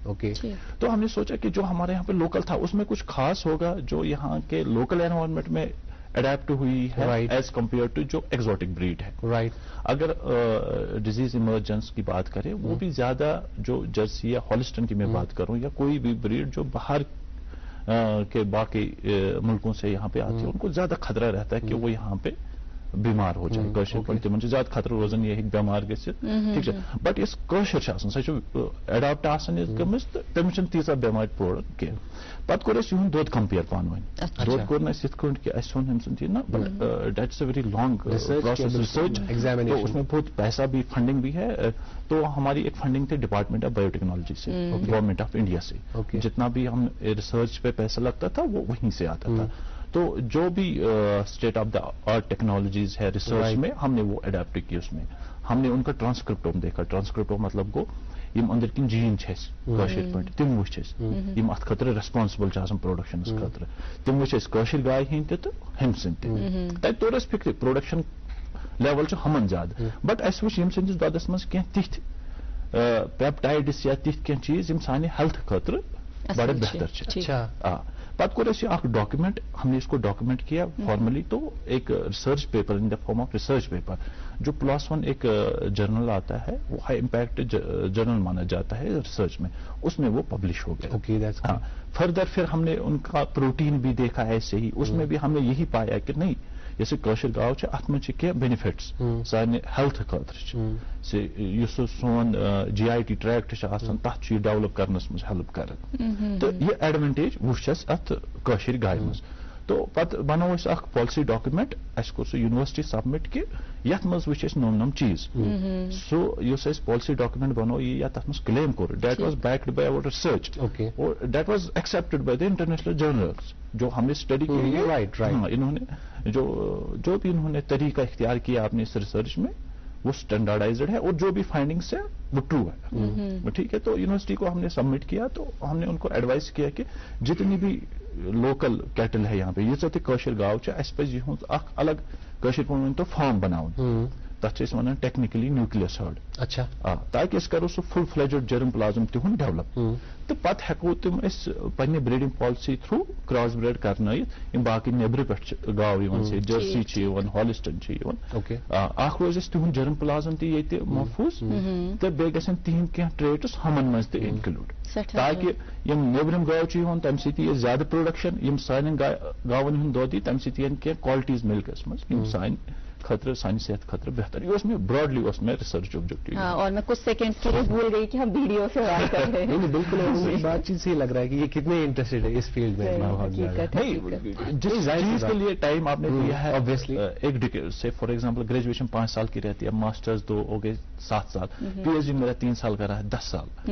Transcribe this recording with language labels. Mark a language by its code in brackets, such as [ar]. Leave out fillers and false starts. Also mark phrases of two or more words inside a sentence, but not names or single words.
[ur] تو ہم نے سوچا کہ جو ہمارے یہاں پہ لوکل تھا اس میں کچھ خاص ہوگا جو یہاں کے [en] local environment [ur] میں اڈیپٹ ہوئی ہے [en] as compare to [ur] جو [en] exotic breed [ur] ہے. اگر [en] disease emergence [ur] کی بات کریں, وہ بھی زیادہ جو جرسی یا ہالسٹن کی میں بات کروں یا کوئی بھی بریڈ جو باہر کے باقی ملکوں سے یہاں پہ آتی ہے, ان کو زیادہ خطرہ رہتا ہے کہ وہ یہاں پہ بیمار ہو جائے. [ks] کٲشِر پٲٹھۍ تِمن چھُ زیادہ خطرٕ روزان یہِ ہیٚکہِ بیمار گٔژھِتھ, ٹھیک چھا, بٹ یۄس کٲشِر چھِ آسان سۄ چھِ اڈاپٹ آسان گٔمٕژ تہٕ تٔمِس چھنہٕ تیٖژاہ بٮ۪مارِ پرٛوڈکٹ کینٛہہ. پتہٕ کوٚر اَسہِ یِہُنٛد دۄد کمپیر پانہٕ ؤنۍ, دۄد کوٚر نہٕ اَسہِ یِتھ کٲٹھۍ کہِ اَسہِ اوٚن أمۍ سُنٛد یہِ نہ, [en] but that is a very long process research, [ur] تو اس میں بہت پیسہ بھی فنڈنگ بھی ہے. تو ہماری ایک فنڈنگ تھی ڈپارٹمنٹ آف بایو ٹیکنالوجی سے, گورنمنٹ آف انڈیا سے, جتنا بھی ہم ریسرچ پہ پیسہ لگتا تھا وہ وہیں سے آتا تھا. تو جو بھی [en] state of the art technologies [ur] ہے ریسرچ میں ہم نے وہ اڈیپٹ کی, اس میں ہم نے ان کا ٹرانسکرپٹوم دیکھا. [ks] ٹرانسکرپٹوم مطلب گو یم أنٛدٕرۍ کِنۍ جیٖن چھِ اَسہِ کٲشِر پٲٹھۍ تِم وٕچھ اَسہِ یِم اَتھ خٲطرٕ ریسپانسِبل چھِ آسان پرٛوڈکشنس خٲطرٕ, تِم وٕچھ اَسہِ کٲشِر گاے ہٕنٛدۍ تہِ تہٕ ہُمہِ سٕنٛدۍ تہِ. تَتہِ توٚر اَسہِ فِکرِ پرٛوڈکشن لیول چھُ ہُمن زیادٕ, بٹ اَسہِ وٕچھ ییٚمہِ سٕنٛدِس دۄدس منٛز کینٛہہ تِتھۍ پیپٹایڈس یا تِتھۍ کینٛہہ چیٖز یِم سانہِ ہیلتھ خٲطرٕ بڑٕ بہتر چھِ. آ پتہٕ کوٚر اَسہِ اکھ ڈاکیومنٹ, [ur] ہم نے اس کو ڈاکیومنٹ کیا فارملی, تو ایک [en] research paper in the form of research paper [ur] جو +1 ایک جرنل آتا ہے, وہ [en] high impact journal [ur] مانا جاتا ہے ریسرچ میں, اس میں وہ پبلش ہو گیا. ہاں فردر پھر ہم نے ان کا پروٹین بھی دیکھا ایسے ہی, اس میں بھی ہم نے یہی پایا کہ نہیں جیسے [ks] کٲشِر گاو چھِ اتھ منٛز چھِ کینٛہہ بینِفٹس سانہِ ہیلتھ خٲطرٕ چھِ, یُس سون [en] GIT tract [ks] چھُ آسان تتھ چھُ یہِ ڈیولپ کرنس منٛز ہیلپ کران, تہٕ یہِ ایڈوانٹیج وٕچھ اَسہِ اتھ کٲشِر گاے منٛز. تو پتہٕ بنوو اَسہِ اکھ [en] policy document, [ks] اَسہِ کوٚر سُہ یونیورسٹی سبمٹ کہِ یتھ منٛز وٕچھ اَسہِ نوٚم چیٖز. سُہ یُس اَسہِ [en] policy document [ks] بنوو یہِ یا تتھ منٛز کلیم کوٚر, [en] that was backed by our research, اور that was accepted by the international journals [ur] جو ہم نے اسٹڈی کی. انہوں نے جو بھی انہوں نے طریقہ اختیار کیا اپنے اس ریسرچ میں وہ اسٹینڈرڈائزڈ ہے, اور جو بھی فائنڈنگس ہے وہ ٹرو ہے. ٹھیک ہے, تو یونیورسٹی کو ہم نے سبمٹ کیا, تو ہم نے ان کو ایڈوائز کیا کہ جتنی بھی [en] local cattle [ur] ہے یہاں پہ [ks] ییٖژاہ تہِ کٲشِر گاو چھِ, اَسہِ پَزِ یِہُنٛد اکھ الگ کٲشِر پٲٹھۍ ؤنۍ تو فارم بناوُن, تتھ چھِ ونان ٹیکنیکلی [en] nucleus herd. [ur] اچھا. [ks] تاکہ أسۍ کرو سُہ [en] full fledged germ plasm [ks] تِہُنٛد ڈیولپ تہٕ پتہٕ ہٮ۪کو تِم أسۍ پننہِ [en] breeding policy [ks] تھروٗ [en] cross breed [ks] کرنٲیِتھ یِم باقٕے نیبرٕ پٮ۪ٹھ چھِ گاو یِوان سے جرسی چھِ یِوان ہالسٹن چھِ یِوان. اکھ روزِ اَسہِ تِہُنٛد [en] germ plasm [ks] تہِ ییٚتہِ محفوٗظ تہٕ بیٚیہِ گژھن تِہنٛدۍ کینٛہہ ٹریٹس ہُمن منٛز تہِ انکلوٗڈ تاکہِ یِم نیبرِم گاو چھِ یِوان تمہِ سۭتۍ یی زیادٕ پروڈکشن یِم سانٮ۪ن گاون ہُنٛد دۄد یی تمہِ سۭتۍ یِن کینٛہہ کالٹیٖز مِلکس منٛز یِم سانہِ خطرہ سانہِ صحت خطرہ بہتر. [ur] یہ میں [en] broadly research objective. [ur] اور میں کچھ سیکنڈ کے لیے بھول گئی کہ ہم ویڈیو سے بات کر رہے ہیں. بالکل بات چیت سے ہی لگ رہا ہے کہ یہ کتنے انٹرسٹیڈ ہے اس فیلڈ میں. جس چیز کے لیے ٹائم آپ نے دیا ہے ایک ڈیکیڈ سے [en] for example [ur] گریجویشن 5 سال کی رہتی ہے, ماسٹرز 2 ہو گئے 7 سال, پی ایچ ڈی میرا 3 سال کا رہا ہے 10 سال.